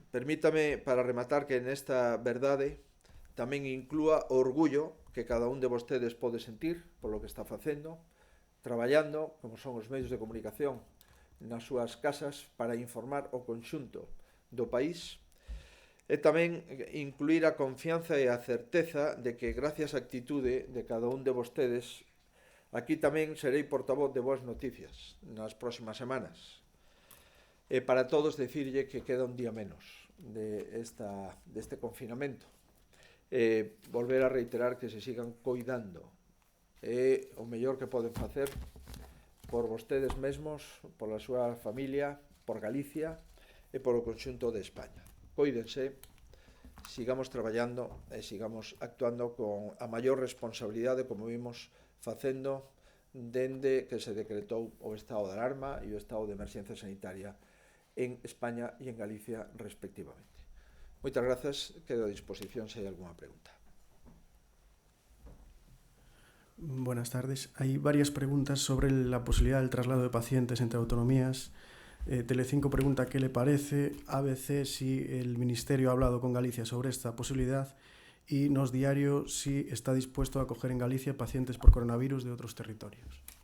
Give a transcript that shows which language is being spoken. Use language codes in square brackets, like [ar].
[gl] Permítame, para rematar, que nesta verdade tamén inclúa o orgullo que cada un de vostedes pode sentir [es] por lo que [gl] está facendo, traballando, como son os medios de comunicación, nas súas casas para informar o conxunto do país, e tamén incluir a confianza e a certeza de que, gracias á actitude de cada un de vostedes, aquí tamén serei portavoz de boas noticias nas próximas semanas. E para todos decirlle que queda un día menos deste confinamento. Volver a reiterar que se sigan coidando. É o mellor que poden facer por vostedes mesmos, pola súa familia, por Galicia e polo conxunto de España. Coídense, sigamos traballando e sigamos actuando con a maior responsabilidade, como vimos facendo dende que se decretou o estado de alarma e o estado de emerxencia sanitaria en España e en Galicia respectivamente. Moitas grazas, quedo a disposición se hai algunha pregunta. [es] Buenas tardes. Hay varias preguntas sobre la posibilidad del traslado de pacientes entre autonomías. Telecinco pregunta qué le parece, ABC si el Ministerio ha hablado con Galicia sobre esta posibilidad y Nos Diario si está dispuesto a acoger en Galicia pacientes por coronavirus de otros territorios.